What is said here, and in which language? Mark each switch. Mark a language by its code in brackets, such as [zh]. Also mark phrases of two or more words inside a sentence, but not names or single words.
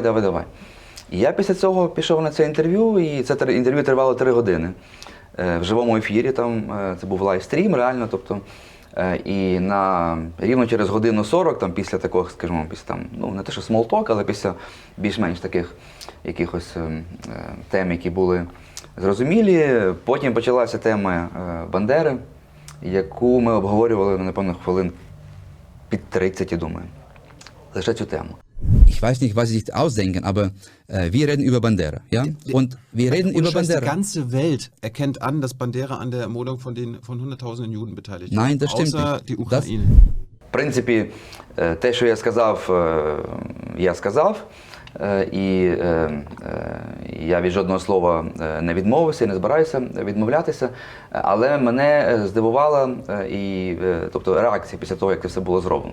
[uk] І я після цього пішов на це інтерв'ю, і це інтерв'ю тривало 3 години в живому ефірі, там, це був лайвстрім реально, тобто, і рівно через 1:40, там, після такого, скажімо, не те що смолток, але після більш-менш таких якихось тем, які були зрозумілі, потім почалася тема Бандери, яку ми обговорювали, напевно, хвилин під 30, я думаю. Лише цю тему. [de] Ich weiß nicht, was Sie sich ausdenken, aber wir reden über Bandera, ja? Und wir reden über Bandera. Die ganze Welt erkennt an, dass Bandera an der Ermordung von hunderttausenden Juden beteiligt ist. Nein, das stimmt außer nicht. die Ukraine. [uk] В принципі, те, що я сказав. І я від жодного слова не відмовився, не збираюся відмовлятися. Але мене здивувала тобто, реакція після того, як це все було зроблено.